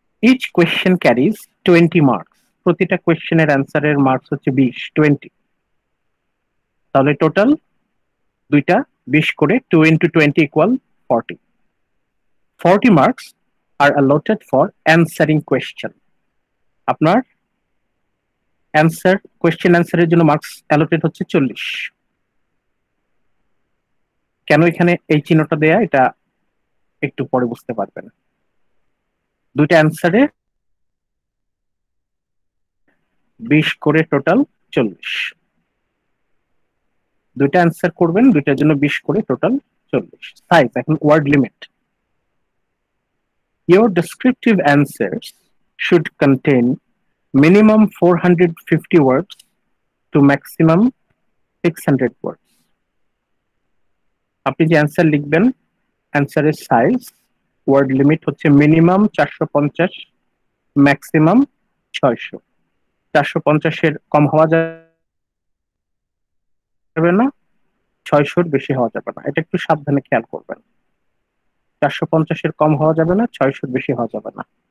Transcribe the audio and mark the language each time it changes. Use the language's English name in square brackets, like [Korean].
[Bangla] Each question caries 20 marks. প্রতিটা কোয়েশ্চেনের অ্যান্সারের marks হচ্ছে 20। তাহলে টোটাল দুইটা 20 করে, [English] 2 into 20 equal 40. 40 marks are allotted for answering question. [Bangla] আপনার কোয়েশ্চেন অ্যান্সারের জন্য মার্কস অ্যালোটেড হচ্ছে 40। কেন এখানে এই চিহ্নটা দেয়া, এটা একটু পরে বুঝতে পারবেন। দুইটা অ্যান্সারে 20 করে, টোটাল 40। দুইটা অ্যান্সার করবেন, দুইটার জন্য 20 করে, টোটাল 40। সাইজ, এখন word limit. [English] Your descriptive answers should contain minimum 450 words to maximum 600 words. [Bangla] আপনি যে অ্যান্সার লিখবেন, অ্যান্সারের সাইজ ওয়ার্ড লিমিট হচ্ছে মিনিমাম 450, ম্যাক্সিমাম 600। 450-এর কম হওয়া যাবে না, 600-র বেশি হওয়া যাবে না, এটা একটু সাবধানে খেয়াল করবেন। 450-এর কম হওয়া যাবে না, 600-র বেশি হওয়া যাবে না।